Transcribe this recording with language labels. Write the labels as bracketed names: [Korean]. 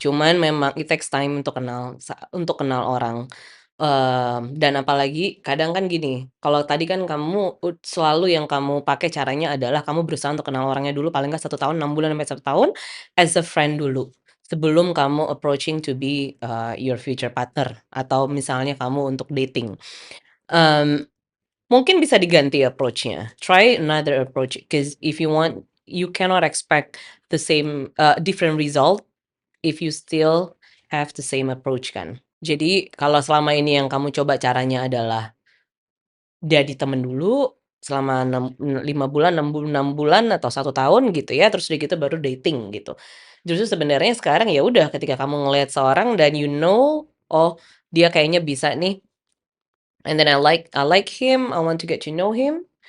[Indonesian] Cuman memang [English] it takes time [Indonesian] untuk kenal orang, dan apalagi kadang kan gini, kalau tadi kan kamu selalu yang kamu pakai caranya adalah kamu berusaha untuk kenal orangnya dulu paling nggak 1 tahun, 6 bulan sampai 1 tahun, [English] as a friend [Indonesian] dulu. Sebelum kamu [English] approaching to be, your future partner [Indonesian] atau misalnya kamu untuk dating. Mmm Mungkin bisa diganti approach-nya. [English] Try another approach, because if you cannot expect different result if you still have the same approach kan. [Indonesian] Jadi kalau selama ini yang kamu coba caranya adalah jadi temen dulu selama 5 bulan, 6 bulan atau 1 tahun gitu ya, terus udah gitu baru dating gitu. Justru sebenarnya sekarang ya udah ketika kamu ngelihat seorang dan oh dia kayaknya bisa nih, [English] and then I like him, I want to get to know him.